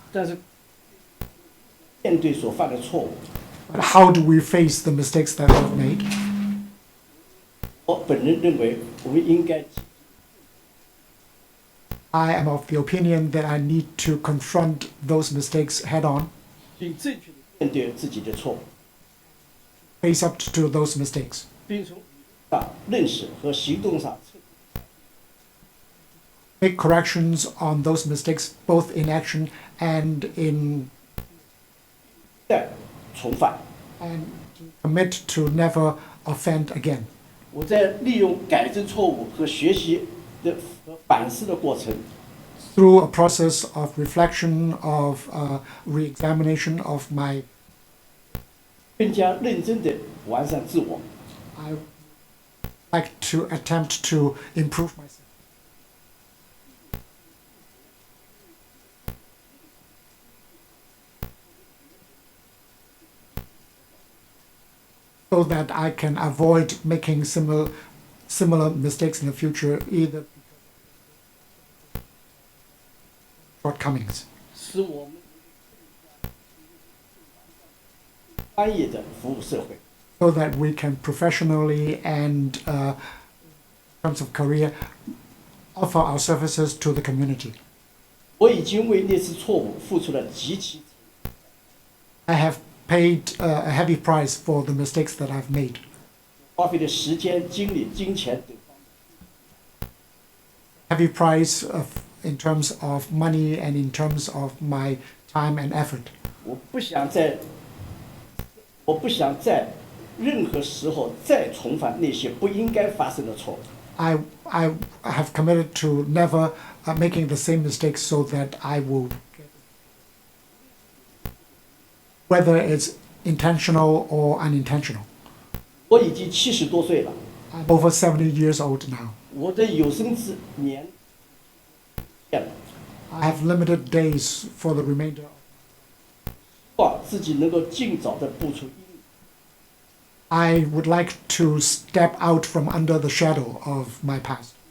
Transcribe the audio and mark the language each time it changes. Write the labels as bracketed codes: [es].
[zh] 但是面对所犯的错误， [en] But how do we face the mistakes that we've made? [zh] 我本人认为我们应该 [en] I am of the opinion that I need to confront those mistakes head on, [zh] 并正确的面对自己的错误， [en] face up to those mistakes, [zh] 并从认识和行动上 [en] make corrections on those mistakes both in action and in [zh] 再重犯。 [en] and commit to never offend again. [zh] 我在利用改正错误和学习的和反思的过程， [en] Through a process of reflection, of re-examination of my, [zh] 更加认真的完善自我。 [en] I like to attempt to improve myself. So that I can avoid making similar mistakes in the future, either shortcomings, [zh] 使我们专业的服务社会。 [en] so that we can professionally and in terms of career offer our services to the community. [zh] 我已经为那次错误付出了极其 [en] I have paid a heavy price for the mistakes that I've made. [zh] 花费的时间、精力、金钱等， [en] Heavy price in terms of money and in terms of my time and effort. [zh] 我不想在任何时候再重犯那些不应该发生的错误。 [en] I have committed to never making the same mistakes, so that I will, whether it's intentional or unintentional. [zh] 我已经70多岁了， [en] I'm over 70 years old now. [zh] 我的有生之年变了， [en] I have limited days for the remainder. [zh] 希望自己能够尽早的步出阴影， [en] I would like to step out from under the shadow of my past,